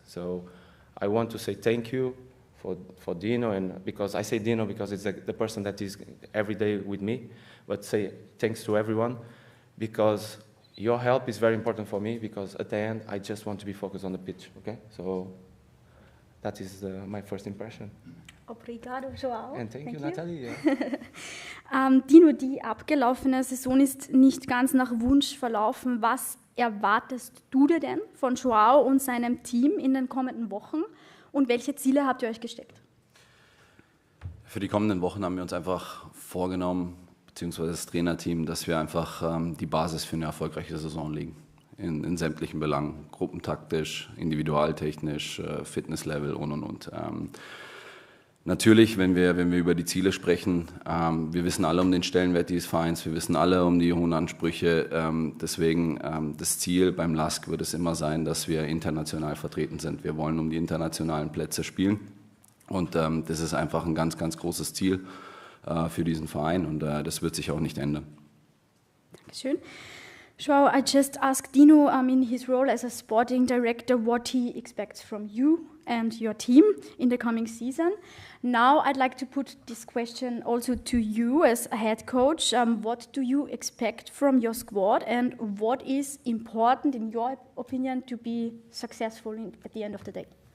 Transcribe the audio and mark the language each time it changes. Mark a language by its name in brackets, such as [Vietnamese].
[English] So I want to say thank you for Dino, and because I say Dino because it's the person that is every day with me, but say thanks to everyone, because your help is very important for me, because at the end, I just want to be focused on the pitch, okay? So that is my first impression. [Portuguese] Obrigado, Joao. [English] And thank you, Nathalie. Yeah. [German] Dino, die abgelaufene Saison ist nicht ganz nach Wunsch verlaufen. Was erwartest du dir denn von Joao und seinem Team in den kommenden Wochen? Und welche Ziele habt ihr euch gesteckt? Für die kommenden Wochen haben wir uns einfach vorgenommen, beziehungsweise das Trainerteam, dass wir einfach die Basis für eine erfolgreiche Saison legen. In sämtlichen Belangen, gruppentaktisch, individualtechnisch, Fitnesslevel und. Natürlich, wenn wir über die Ziele sprechen, wir wissen alle um den Stellenwert dieses Vereins, wir wissen alle um die hohen Ansprüche. Deswegen das Ziel beim LASK wird es immer sein, dass wir international vertreten sind. Wir wollen um die internationalen Plätze spielen und das ist einfach ein ganz, ganz großes Ziel für diesen Verein und das wird sich auch nicht ändern. Dankeschön. [English] Joao, I just asked Dino in his role as a sporting director what he expects from you and your team in the coming season. Now I'd like to put this question also to you as a head coach. What do you expect from your squad and what is important in your opinion to be successful at the end of the day?